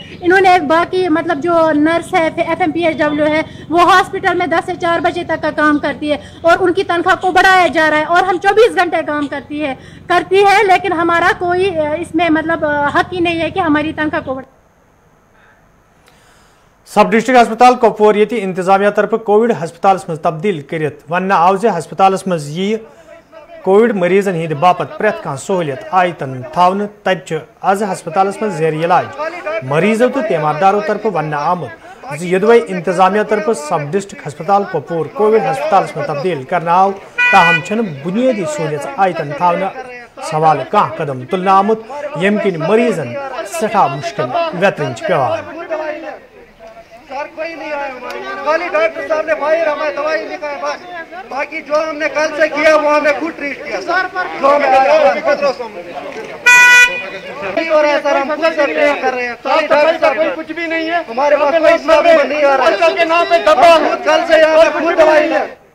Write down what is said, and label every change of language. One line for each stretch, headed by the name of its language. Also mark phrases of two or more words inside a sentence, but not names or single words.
Hindi: इन्होंने बाकी मतलब जो नर्स है, FMPHW है, वो हॉस्पिटल में 10 से 4 बजे तक का काम करती है और उनकी तनख्वाह को बढ़ाया जा रहा है और हम 24 घंटे काम करती है, लेकिन हमारा कोई इसमें मतलब हक ही नहीं है कि हमारी तनख्वाह को
English: sub district
Kashmiri: अस्पताल कुपवार ये इंतजामिया तरफ कोविड हस्पताल मज तब्दील कर वन आव जे हस्पताल मज यी कोविड मरीजन हिंद बापत प्रेत कह सहूलियत आयतन थावन। तज आज हस्पताल मज जेर इलाज मरीजों तो तीमारदारों तरफ वन आमुद यदि इंतजामिया तरफ
English: sub district
Kashmiri: हस्पताल कुपवार कोविड हस्पताल में तब्दील करना आव, ताहम बुनियादी सहूलियत आयतन थावन सवाल कह कदम तुलना आमुत यम किन मरीजन सठा मुश्किल व्यतन पेवान।
Hindi: कोई नहीं आया खाली डॉक्टर साहब ने फायर हमें दवाई लिखा है बस, बाकी जो हमने कल से किया वो हमें खुद ट्रीट किया। जो हमें नहीं हो रहा है सर, हम खुद कर रहे हैं, कोई कुछ भी नहीं है हमारे पास, कोई नहीं आ रहा है के नाम पे दबा कल से यहाँ खुद दवाई है।